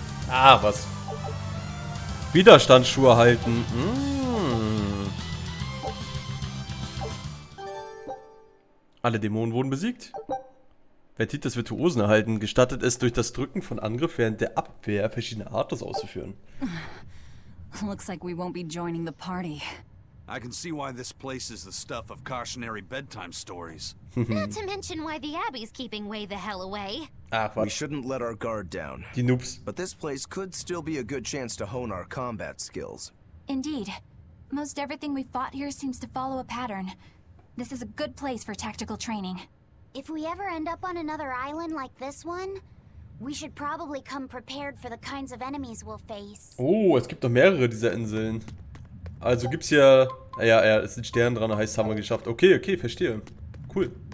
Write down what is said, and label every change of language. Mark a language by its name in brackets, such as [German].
[German] Ah, was? Widerstandsschuhe halten. Alle Dämonen wurden besiegt. Wer Titel des Virtuosen erhalten, gestattet es durch das Drücken von Angriff während der Abwehr verschiedene Artes auszuführen. [English] Looks like we won't be joining the party. I can see why this place is the stuff of cautionary bedtime stories. Not to mention why the Abbey's keeping way the hell away. [German] Ach, [English] We shouldn't let our guard down. [German] Die Noobs. [English] But this place could still be a good chance to hone our combat skills. Indeed. Most everything we fought here seems to follow a pattern. This is a good place for tactical training. If we ever end up on another island like this one, we should probably come prepared for the kinds of enemies we'll face. [German] Oh, es gibt noch mehrere dieser Inseln. Also gibt's hier... Ja, es sind Sterne dran, heißt, haben wir geschafft. Okay, verstehe. Cool.